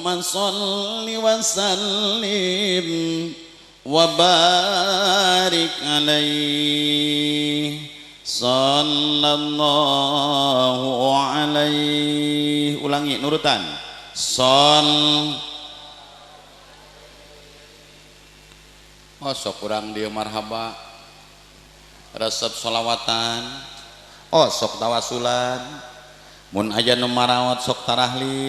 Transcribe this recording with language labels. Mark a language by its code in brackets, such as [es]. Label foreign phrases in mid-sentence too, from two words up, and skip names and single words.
[ar] صل وسلم وبارك عليه صلى الله عليه. [su] Ulangi nurutan. Oh sok kurang dia marhaba resep sholawatan. Oh sok tawasulan. Mun aya nu maraot sok tarahlil.